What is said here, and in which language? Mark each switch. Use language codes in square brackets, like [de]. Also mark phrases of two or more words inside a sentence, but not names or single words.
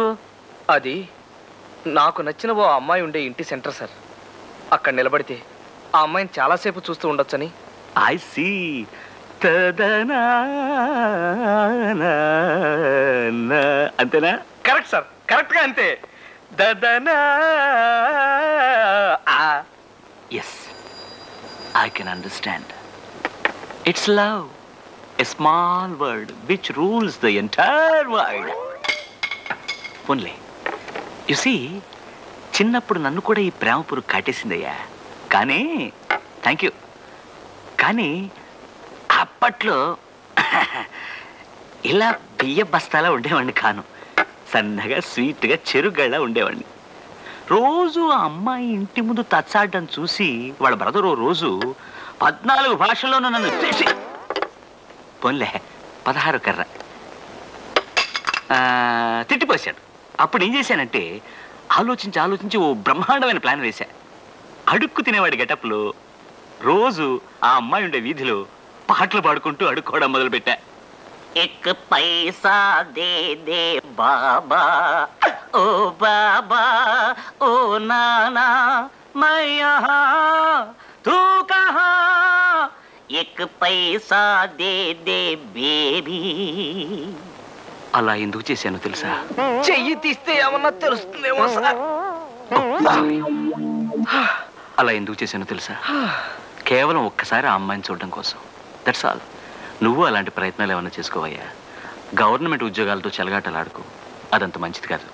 [te] అది నాకు నచ్చిన ఓ అమ్మాయి ఉండే ఇంటి సెంటర్ సార్. అక్కడ నిలబడితే ఆ అమ్మాయిని చాలాసేపు చూస్తూ ఉండొచ్చని. [en] I see. [te] తదనా అంతేనా? కరెక్ట్ సార్, కరెక్ట్ గా అంతే. దదనా. [en] ఎస్, I can understand. It's love, a small word which rules the entire world. Only, you see, [te] చిన్నప్పుడు నన్ను కూడా ఈ ప్రేమ పురుగు కాటేసిందయ్యా. కానీ [en] thank you. [te] కానీ అప్పట్లో ఇలా బియ్య బస్తాలా ఉండేవాడిని కాను. సన్నగా స్వీట్గా చెరుగళ్ళ ఉండేవాడిని. రోజు ఆ అమ్మాయి ఇంటి ముందు తచ్చాడడం చూసి వాళ్ళ బ్రదరు రోజు 14 భాషల్లోనూ నన్ను చేసి పోన్లే 16 కర్ర తిట్టిపోసాడు. అప్పుడు ఏం చేశానంటే ఆలోచించి ఓ బ్రహ్మాండమైన ప్లాన్ వేశా. అడుక్కు తినేవాడి గెటప్లో రోజు ఆ అమ్మాయి ఉండే వీధిలో పాటలు పాడుకుంటూ అడుక్కోవడం మొదలుపెట్టా. [hi] एक पैसा दे दे बाबा ओ बाबा ओ नाना मैं यहाँ तू कहाँ एक पैसा दे दे बेबी. [te] అలా ఎందుకు చేశానో తెలుసా? చెయ్యి తీస్తే ఏమన్నా తెలుస్తుందేమో సార్. అలా ఎందుకు చేశానో తెలుసా? కేవలం ఒక్కసారి ఆ అమ్మాయిని చూడడం కోసం. [en] that's all. [te] నువ్వు అలాంటి ప్రయత్నాలు ఏమైనా చేసుకోవయ్యా. గవర్నమెంట్ ఉద్యోగాలతో చెలగాటలాడుకో, అదంత మంచిది కాదు.